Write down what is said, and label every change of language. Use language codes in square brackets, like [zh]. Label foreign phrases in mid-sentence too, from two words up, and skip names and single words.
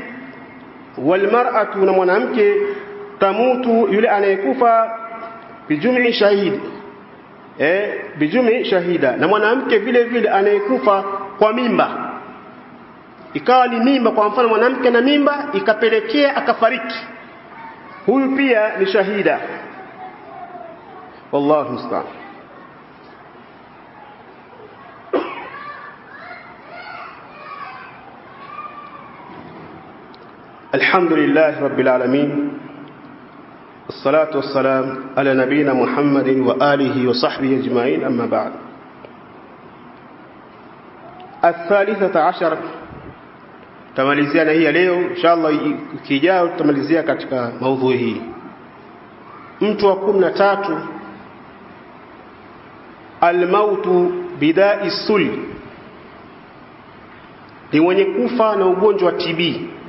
[sw] Walmar'atu, na mwanamke, tamutu, yule anayekufa [ar] بجمع شهيد, بجمع شهيدة, [sw] na mwanamke vile vile anayekufa kwa mimba, ikawa ni mimba, kwa mfano mwanamke na mimba ikapelekea akafariki, huyu pia ni shahida. [ar] والله المستعان. الحمد لله رب العالمين, الصلاة والسلام على نبينا محمد وآله وصحبه أجمعين. أما بعد. الثالثة عشر [sw] tamalizia na hii ya leo inshallah. Ukijao tutamalizia katika maudhui hii. Mtu wa 13, [ar] الموت بداء السل, [sw] ni mwenye kufa na ugonjwa wa TB.